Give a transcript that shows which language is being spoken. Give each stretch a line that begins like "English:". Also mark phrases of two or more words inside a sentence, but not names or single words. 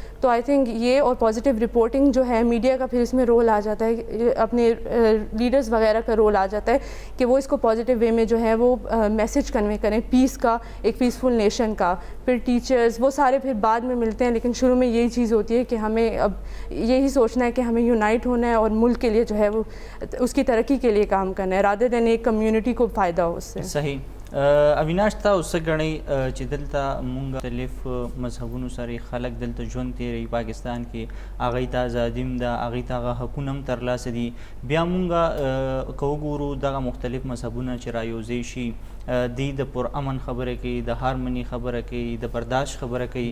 Urdu: تو
English: I think
Urdu: یہ اور
English: positive reporting
Urdu: جو ہے میڈیا کا پھر اس میں رول آ جاتا ہے، اپنے لیڈرز وغیرہ کا رول آ جاتا ہے کہ وہ اس کو
English: positive way
Urdu: میں جو ہے وہ
English: message convey
Urdu: کریں پیس کا، ایک
English: peaceful nation
Urdu: کا. پھر ٹیچرز وہ سارے پھر بعد میں ملتے ہیں، لیکن شروع میں یہی چیز ہوتی ہے کہ ہمیں اب یہی سوچنا ہے کہ ہمیں یونائٹ ہونا ہے اور ملک کے لیے جو ہے وہ اس کی ترقی کے لیے کام کرنا ہے،
English: rather than
Urdu: ایک کمیونٹی کو فائدہ ہو اس سے. صحیح.
Pashto: اویناش تاسو غنی چې دلته مونږ مختلف مذهبونو سره خلک دلته ژوند تیروي پاکستان کې، هغوی ته ازادي هم ده، هغوی ته هغه حقونه هم ترلاسه دي. بیا مونږ که وګورو دغه مختلف مذهبونه چې رایوځای شي دی د پرامن خبره کوي، د هارمني خبره کوي، د برداشت خبره کوي.